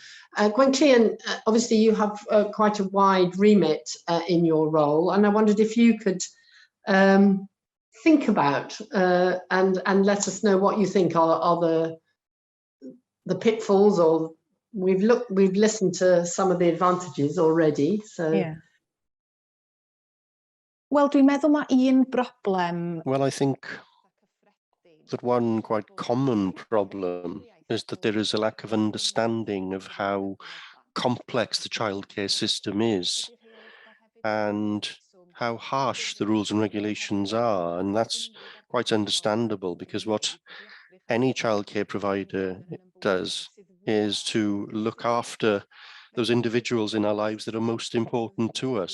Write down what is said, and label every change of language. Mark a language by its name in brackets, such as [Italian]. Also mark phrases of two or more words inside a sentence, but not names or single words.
[English] Gwenllian, obviously you have quite a wide remit in your role, and I wondered if you could think about and let us know what you think are the pitfalls, or we've listened to some of the advantages already. So yeah. [Welsh] Wel, dwi'n meddwl mae un broblem. [English] Well, I think that one quite common problem is that there is a lack of understanding of how complex the childcare system is and how harsh the rules and regulations are. And that's quite understandable, because what any childcare provider does is to look after those individuals in our lives that are most important to us.